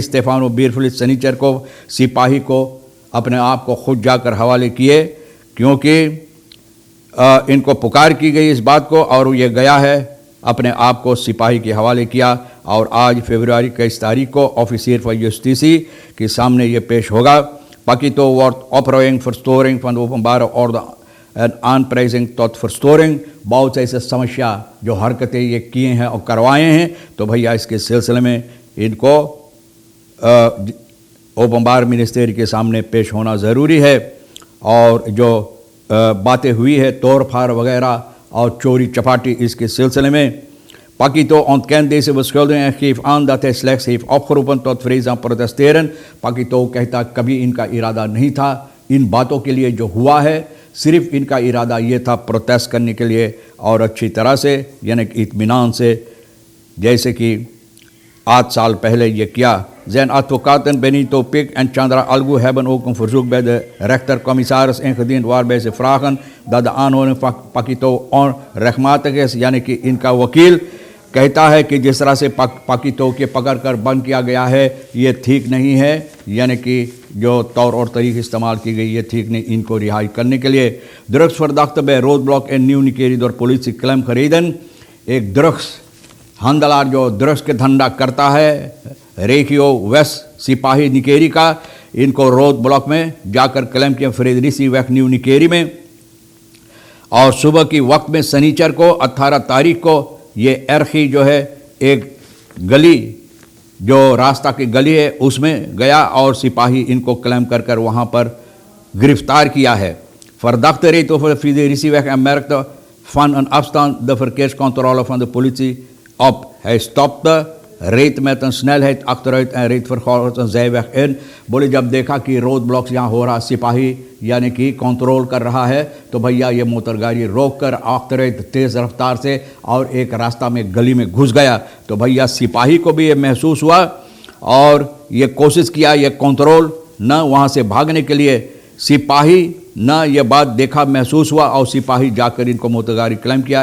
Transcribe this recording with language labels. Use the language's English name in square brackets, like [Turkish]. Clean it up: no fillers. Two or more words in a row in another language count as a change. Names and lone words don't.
[Caribbean Hindustani] स्टेफानो बीरफुलिस सनीचर को सिपाही को अपने आप को खुद जाकर हवाले किए, क्योंकि इनको पुकार की गई इस बात को, और ये गया है अपने आप को सिपाही के हवाले किया। और आज फरवरी 21 तारीख को [Dutch] officier for justitie [Caribbean Hindustani] के सामने ये पेश होगा। [Dutch] Pakito wordt opruiming, verstoring van de openbare orde en aanprijzing tot verstoring, [Caribbean Hindustani] बहुत से ऐसे समस्या जो हरकतें ये किए हैं और करवाए हैं, तो भैया इसके सिलसिले में इनको ओपनबार मिनिस्ट्री के सामने पेश होना ज़रूरी है। और जो बातें हुई है तोड़ फाड़ वगैरह और चोरी चपाटी, इसके सिलसिले में [Dutch] Pakito ontkent deze beschuldiging en geeft aan dat hij slechts heeft opgeroepen tot vreedzaam protesteren। [Caribbean Hindustani] Pakito कहता कभी इनका इरादा नहीं था इन बातों के लिए जो हुआ है, सिर्फ इनका इरादा ये था प्रोटेस्ट करने के लिए और अच्छी तरह से, यानी कि इत्मीनान से, जैसे कि 8 साल पहले ये किया। [Dutch] Zijn advocaten Benito Pik en Chandra Algu hebben ook een verzoek bij de rechtercommissaris ingediend waarbij ze vragen dat de aanhouding van Pakito onrechtmatig is, [Caribbean Hindustani] यानी कि इनका वकील कहता है कि जिस तरह से पाकितो के पकड़ कर बंद किया गया है ये ठीक नहीं है, यानी कि जो तौर और तरीक़े इस्तेमाल की गई ये ठीक नहीं, इनको रिहाई करने के लिए। [Dutch] drugsverdachte bij roodblok in Nieuw Nikeri door politie klem gereden। [Caribbean Hindustani] एक [Dutch] drugs handelaar [Caribbean Hindustani] जो ड्रग्स के धंधा करता है, रेखियो वेस्ट सिपाही निकेरी का, इनको रोड ब्लॉक में जाकर क्लेम किया फ्रेडरिसी वैक न्यू निकेरी में। और सुबह की वक्त में शनिचर को 18 तारीख को ये एरखी जो है एक गली, जो रास्ता की गली है उसमें गया और सिपाही इनको क्लेम कर कर वहाँ पर गिरफ्तार किया है। [Dutch] Verdachte reed over de Friederichseweg en merkte van een afstand de verkeerscontrole van de politie op. Hij stopte, reed met een snelheid achteruit en reed vervolgens een zijweg in। [Caribbean Hindustani] बोले जब देखा कि रोड ब्लॉक्स यहाँ हो रहा, सिपाही यानी कि कंट्रोल कर रहा है, तो भैया ये मोटर गाड़ी रोक कर achteruit तेज़ रफ्तार से और एक रास्ता में गली में घुस गया। तो भैया सिपाही को भी ये महसूस हुआ और ये कोशिश किया ये कंट्रोल न वहाँ से भागने के लिए, सिपाही न ये बात देखा महसूस हुआ और सिपाही जाकर इनको मोटर गाड़ी क्लेम किया।